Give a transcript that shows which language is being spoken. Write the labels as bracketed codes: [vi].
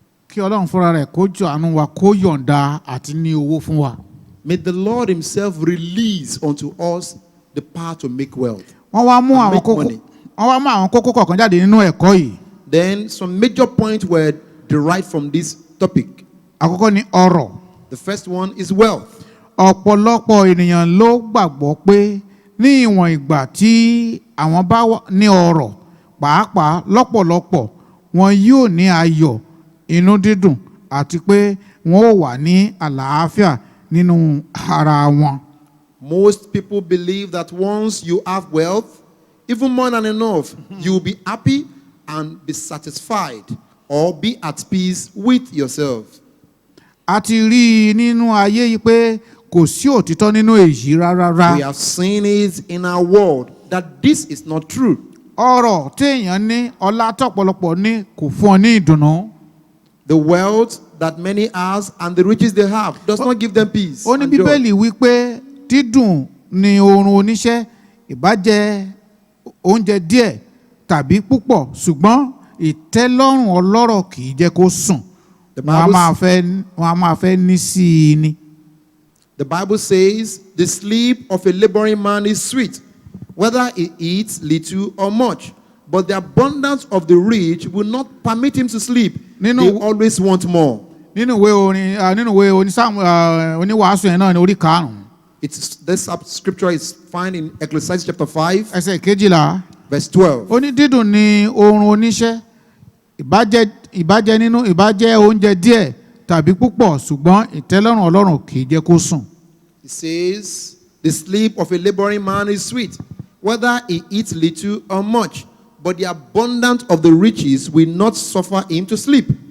[yo] Kí Ọlọ́run fúnra rẹ̀ kó jọ̀ọ́ wa kó yọ̀ǹda àti ní owó fún wa. [en] May the Lord himself release unto us the power to make wealth. [yo] Wọ́n wá mú àwọn kókó kọ̀ọ̀kan jáde nínú ẹ̀kọ́ yìí. [en] Then some major points were derived from this topic. [yo] Àkọ́kọ́ ni ọrọ̀. [en] The first one is wealth. [yo] Ọ̀pọ̀lọpọ̀ ènìyàn ló gbàgbọ́ pé ní ìwọ̀n ìgbà tí àwọn bá ní ọrọ̀, pàápàá lọ́pọ̀lọpọ̀, wọn yóò ní ayọ̀, inú dídùn, àti pé wọn ó wà ní àlàáfíà nínú ara wọn. [en] Most people believe that once you have wealth, even more than enough, you will be happy and be satisfied or be at peace with yourself. [yo] A ti rí nínú ayé yìí pé kò sí òtítọ́ nínú èyí rárá. [en] We have seen it in our world that this is not true. [yo] Ọrọ̀ téèyàn ní, ọlá tọ́pọ̀lọpọ̀ ní, kò fún ọ ní ìdùnnú. [en] The wealth that many has and the riches they have does not give them peace. [yo] Ó ní Bíbélì wípé dídùn ni oorun oníṣẹ́, ìbájẹ́ oúnjẹ díẹ̀ tàbí púpọ̀, ṣùgbọ́n ìtẹ́lọ́rùn ọlọ́rọ̀ kì í jẹ́ kó sùn. Wọ́n á máa fẹ́ ní sí i ni. [en] The Bible says the sleep of a laboring man is sweet, whether he eats little or much. But the abundance of the rich will not permit him to sleep. They always want more. [yo] Nínú ìwé oníwàásù yẹn náà ní orí 5. [en] This scripture is found in Ecclesiastes chapter 5. [yo] Ẹsẹ̀ kejìlá. [en] Verse 12. [yo] Ó ní dídùn ni oorun oníṣẹ́, ìbàjẹ́ nínú ìbàjẹ́ oúnjẹ díẹ̀ tàbí púpọ̀, ṣùgbọ́n ìtẹ́lọ́rùn Ọlọ́run kì í jẹ́ kó sùn. [en] It says, the sleep of a laboring man is sweet, whether he eats little or much, but the abundance of the riches will not suffer him to sleep.